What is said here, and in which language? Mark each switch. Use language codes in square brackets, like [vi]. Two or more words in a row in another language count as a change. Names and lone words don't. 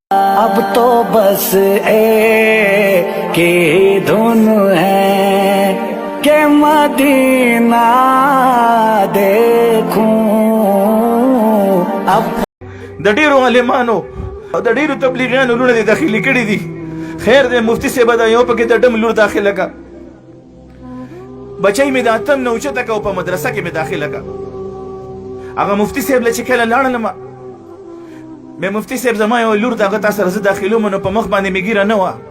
[hi] अब तो बस एक ही धुन है कि मदीना देखूं अब [ps] د ډیرو عالمانو او د ډیرو تبلیغیانو لونه دي داخلي کړي دي. خیر دی مفتي صاحب دا یو پکې د ډم لور داخله کا بچی مې د اتم نه اوچته کا او په مدرسه کې مې داخله کا. هغه مفتي صاحب له چې کله لاړلم مې مفتي صاحب زما یو لور دغه تا سره زه داخلوم نو په مخ باندې مې ګیره نه وه.